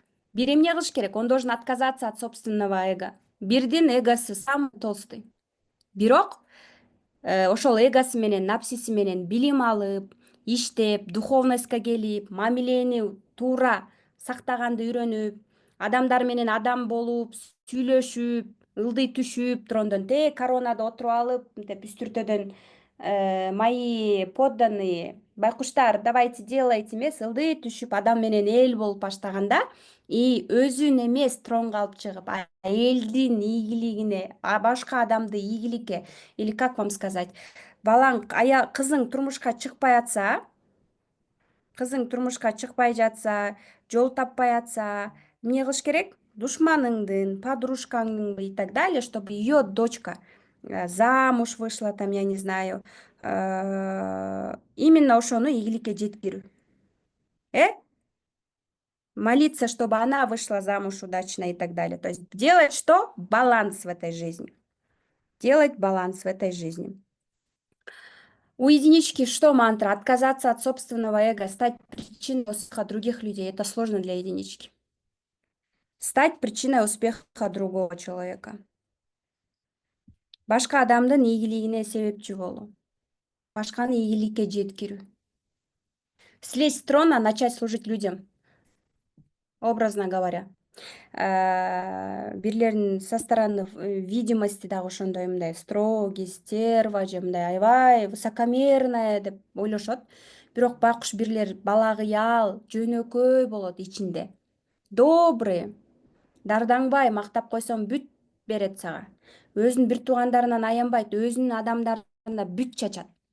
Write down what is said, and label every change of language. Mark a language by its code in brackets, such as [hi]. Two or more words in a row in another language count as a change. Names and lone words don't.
[ky] Бир эмне кылыш керек? [ru] Он должен отказаться от собственного эго. [ky] Бирдин эгосу [ru] самый толстый. [ky] Бирок ошол эгосы менен, напсиси менен билим алып, иштеп, духовностько келип, мамилени туура сактаганды үйрөнүп, адамдар менен адам болуп, сүйлөшүп, ылдый түшүп, турундон коронада отуруп алып, мынтип үстүртөдөн [ru] мои подданные, [ky] байкуштар, [ru] давайте делайте [ky] эмес, ылдый түшүп, адам менен эл болуп баштаганда, и өзүн эмес тронго алып чыгып, элдин ийгилигине, башка адамды ийгиликке, [ru] или как вам сказать, [ky] балаң, кызың турмушка чыкпай атса, кызың турмушка чыкпай жатса, жол таппай атса, эмне кылыш керек? Душманыңдын, подружкаңдын [ru] и так далее, чтобы ее дочка замуж вышла, там, я не знаю, именно [ky] ошону ийгиликке жеткирүү. [ru] Молиться, чтобы она вышла замуж удачно и так далее. То есть делать что? Баланс в этой жизни. Делать баланс в этой жизни. У единички что мантра? Отказаться от собственного эго, стать причиной успеха других людей. Это сложно для единички. Стать причиной успеха другого человека. [ky] Башка адамдын ийгилигине себепчи болуу. Башканы ийгиликке жеткирүү. [ru] Слезть с трона, начать служить людям. Образно говоря. [ky] Бирлердин [ru] со стороны видимости [ky] дагы ошондой мындай [ru] строгий, стерва [ky] же мындай аябай высокомерная деп ойлошот. Бирок байкуш бирлер балагыял, жөнөкөй болот ичинде. Добрый, дардаңбай, мактап койсоң бүт берет сага. Өзүнүн бир туугандарынан аянбайт, өзүнүн адамдарына бүт чачат.